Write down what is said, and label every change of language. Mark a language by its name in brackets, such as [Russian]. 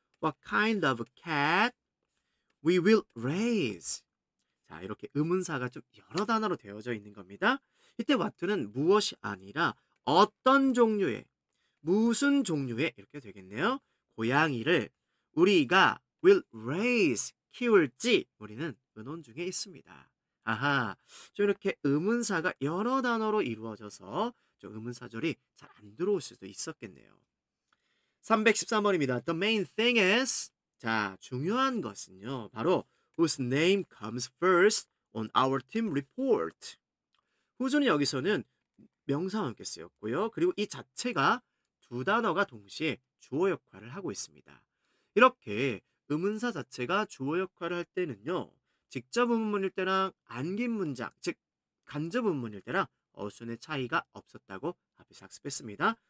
[English] What kind of cat we will raise. [Korean] 자, 이렇게 의문사가 좀 여러 단어로 되어져 있는 겁니다. 이때 what는 무엇이 아니라 어떤 종류의, 무슨 종류의 이렇게 되겠네요. 고양이를 우리가 [English] will raise, [Korean] 키울지 우리는 의논 중에 있습니다. 아하, 좀 이렇게 의문사가 여러 단어로 이루어져서 좀 의문사절이 잘 안 들어올 수도 있었겠네요. [English] 313번입니다. The main thing is. [Korean] 자, 중요한 것은요. [English] 바로 whose name comes first on our team report. [Korean] whose는 여기서는 명사와 함께 쓰였고요. 그리고 이 자체가 두 단어가 동시에 주어 역할을 하고 있습니다. 이렇게 의문사 자체가 주어 역할을 할 때는요. 직접 의문문일 때랑 안긴 문장, 즉 간접 의문문일 때랑 어순의 차이가 없었다고 앞에서 학습했습니다.